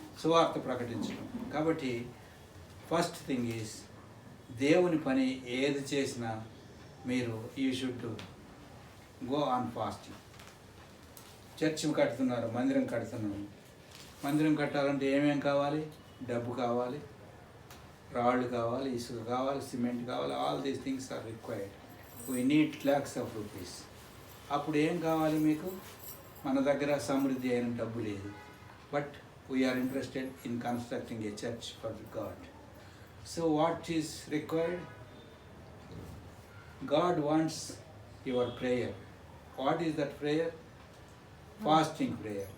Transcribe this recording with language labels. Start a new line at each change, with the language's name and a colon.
Telugu: సువార్త ప్రకటించడం. కాబట్టి
English: first thing is,
Telugu: దేవుని పని ఏది చేసినా మీరు
English: You should go on fasting.
Telugu: Church కడుతున్నారు, మందిరం కడుతున్నారు. మందిరం కట్టాలంటే ఏమేం కావాలి? డబ్బు కావాలి, రాళ్ళు కావాలి, ఇసుక కావాలి, సిమెంట్ కావాలి.
English: All these things are required. We need lakhs of rupees.
Telugu: అప్పుడు ఏం కావాలి మీకు? మన దగ్గర సమృద్ధి అయిన డబ్బు లేదు.
English: But we are interested in constructing a church for God. So what is required? God wants your prayer. What is that prayer? Fasting prayer.